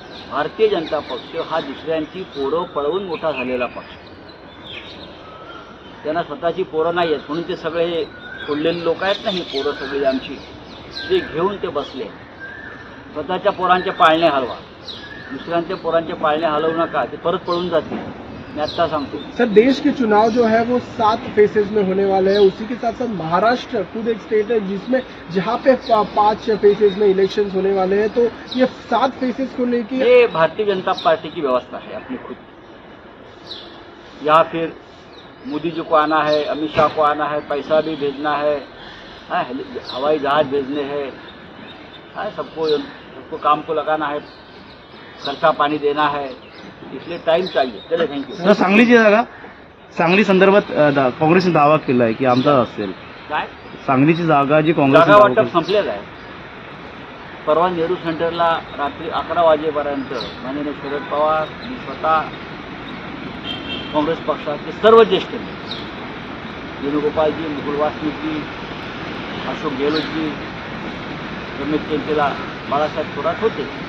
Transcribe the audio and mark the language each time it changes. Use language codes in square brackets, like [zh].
[mr] भारतीय जनता पक्ष हा दुसऱ्यांची पोरं पळवून मोठा झालेला पक्ष. त्यांना स्वतःची पोरं नाही आहेत म्हणून ते सगळे फोडलेले लोक आहेत ना, ही पोरं सगळी आमची, ते घेऊन ते बसले. स्वतःच्या पोरांचे पाळणे हलवा, दुसऱ्यांच्या पोरांचे पाळणे हलवू नका, ते परत पळून जातील. मैं आता सांगतो. [hi] सर देश के चुनाव जो है वो 7 फेसेज में होने वाले हैं, उसी के साथ साथ महाराष्ट्र खुद एक स्टेट है जिसमें जहाँ पे 5 फेसेज में इलेक्शंस होने वाले हैं, तो ये 7 फेसेज को लेके ये भारतीय जनता पार्टी की व्यवस्था है अपनी खुद. या फिर मोदी जी को आना है, अमित शाह को आना है, पैसा भी भेजना है, हवाई जहाज भेजने हैं, सबको काम को लगाना है, खर्चा पाणी देना है, इसलिए टाइम चाहिए. चले, थँक्यू. [mr] तर सांगलीची जागा, सांगली संदर्भात काँग्रेसने दावा केला आहे की आमचा असेल. काय सांगलीची जागा जी जागा काँग्रेसने वाटप संपलेलं आहे. परवा नेहरू सेंटरला रात्री 11 वाजेपर्यंत माननीय शरद पवार, मी स्वतः, काँग्रेस पक्षाचे सर्व ज्येष्ठ नेते, वेणुगोपालजी, मुकुल वासनिकजी, अशोक गेहलोतजी, रमेश चंचला, बाळासाहेब थोरात होते.